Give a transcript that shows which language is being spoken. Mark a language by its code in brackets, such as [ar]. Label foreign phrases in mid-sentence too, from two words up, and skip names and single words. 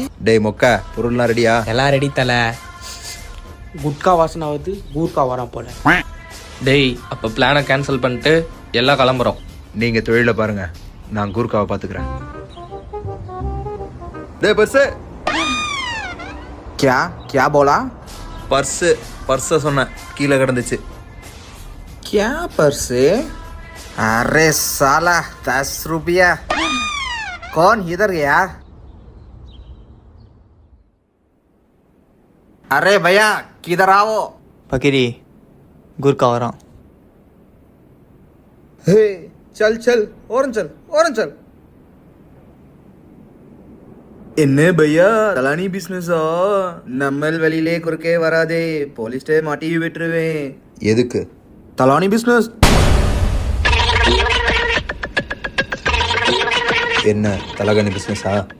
[ta] டேய் மொக்க, பொருள்லாம் ரெடியா? எல்லாம் ரெடி தல. குட்கா வாசனை ஆகுது, கூர்க்கா வரான் போல. டேய், அப்போ பிளானை கேன்சல் பண்ணிட்டு எல்லாம் கிளம்புறோம். நீங்க தொழில பாருங்க, நான் கூர்க்காவை பாத்துக்கிறேன். டேய் பர்ஸ். [hi] क्या क्या बोला? [ta] பர்ஸ சொன்னேன், கீழே கிடந்துச்சு. [hi] क्या पर्स? अरे साला 10 रुपया। कौन इधर गया? अरे भैया किधर आओ? [ta] பக்கிரி, குர்கா வரான். [hi] हे चल चल और चल [ta] என்ன பையா, தலானி பிசினஸா? நம்மள் வெளியிலே குறுக்கே வராதே, போலீஸ்டே மாட்டி விட்டுருவேன். எதுக்கு? தலானி பிசினஸ். என்ன தலகாணி பிசினஸா?